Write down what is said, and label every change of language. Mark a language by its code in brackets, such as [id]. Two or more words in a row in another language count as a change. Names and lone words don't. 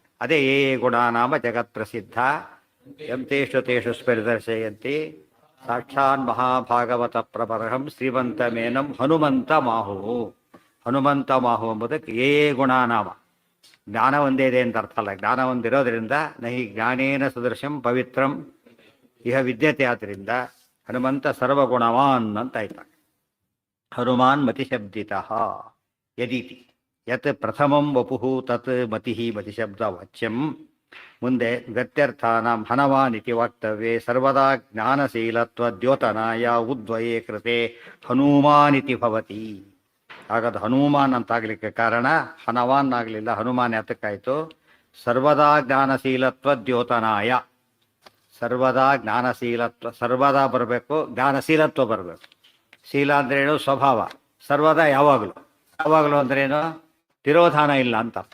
[sa] ಅದೇ ಏ ಗುಣನಾಮ ಜಗತ್ ಪ್ರಸಿದ್ಧ ಎಂ ತೇಷು ತೇಷು ಸ್ಪರಿದರ್ಶಯಂತಿ ಸಾಕ್ಷಾನ್ ಮಹಾಭಾಗವತ ಪ್ರಬರಹಂ ಶ್ರೀಮಂತ ಮೇನಂ ಹನುಮಂತ ಮಾಹು. ಹನುಮಂತ ಮಾಹು [kn] ಎಂಬುದಕ್ಕೆ [sa] ಏ ಗುಣನಾಮ, [kn] ಜ್ಞಾನ ಒಂದೇ ಇದೆ ಅಂತ ಅರ್ಥ ಅಲ್ಲ. ಜ್ಞಾನ ಒಂದಿರೋದ್ರಿಂದ [sa] ನಹಿ ಜ್ಞಾನೇನ ಸದೃಶಂ ಪವಿತ್ರಂ ಇಹ ವಿದ್ಯತೆ. [kn] ಆದ್ದರಿಂದ ಹನುಮಂತ ಸರ್ವಗುಣವಾನ್ ಅಂತ ಆಯ್ತಾಗ. [sa] ಹನುಮಾನ್ ಮತಿಶಬ್ದಿತಃ ಯದಿತಿ ಯತ್ ಪ್ರಥಮಂ ವಪುಃ ತತ್ ಮತಿಃ ಮತಿಶಬ್ದ ವಾಚ್ಯಂ. ಮುಂದೆ ಗತ್ಯರ್ಥಾನಾಂ ಹನವಾನ್ ಇತಿ ವಾಕ್ತವ್ಯೆ ಸರ್ವದಾ ಜ್ಞಾನಶೀಲತ್ವ ದ್ಯೋತನಾಯ ಉದ್ವಯೇ ಕೃತೆ ಹನುಮಾನ್ ಇತಿ ಭವತಿ. [kn] ಹಾಗಾದ ಹನುಮಾನ್ ಅಂತಾಗಲಿಕ್ಕೆ ಕಾರಣ ಹನವಾನ್ ಆಗಲಿಲ್ಲ, ಹನುಮಾನ್ ಯಾತಕ್ಕಾಯಿತು, [sa] ಸರ್ವದಾ ಜ್ಞಾನಶೀಲತ್ವ ದ್ಯೋತನಾಯ. ಸರ್ವದಾ ಜ್ಞಾನಶೀಲತ್ವ, [kn] ಸರ್ವದಾ ಬರಬೇಕು, ಜ್ಞಾನಶೀಲತ್ವ ಬರಬೇಕು. ಶೀಲ ಅಂದ್ರೇನು, ಸ್ವಭಾವ. ಸರ್ವದಾ ಯಾವಾಗಲೂ, ಯಾವಾಗಲೂ ಅಂದ್ರೇನು, ತಿರೋಧಾನ ಇಲ್ಲ ಅಂತ ಅರ್ಥ.